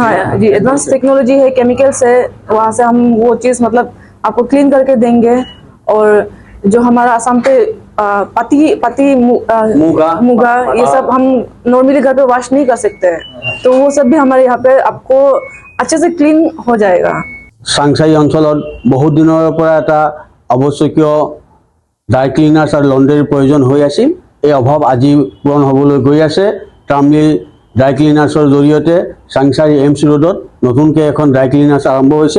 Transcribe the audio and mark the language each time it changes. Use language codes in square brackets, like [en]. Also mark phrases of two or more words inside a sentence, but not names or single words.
[hi] हाँ जी, [en] advance technology [hi] है, केमिकल्स है, वहाँ से हम वो चीज़ मतलब आपको क्लीन करके देंगे। और जो हमारा आसाम पे पति मुगा ये सब हम नॉर्मली घर पे वॉश नहीं कर सकते हैं, तो वो सब भी हमारे यहाँ पे आपको अच्छे से क्लीन हो जाएगा। [as] চাংচাৰী অঞ্চলত বহুত দিনৰ পৰা এটা আৱশ্যকীয় [en] dry cleaners [as] আৰু লণ্ড্ৰীৰ প্ৰয়োজন হৈ আছিল। এই অভাৱ আজি পূৰণ হ'বলৈ গৈ আছে। টামলি ড্ৰাই ক্লিনাৰ্ছৰ জৰিয়তে চাংচাৰী এইমছ ৰোডত নতুনকৈ এখন [en] dry cleaners [as] আৰম্ভ হৈছে।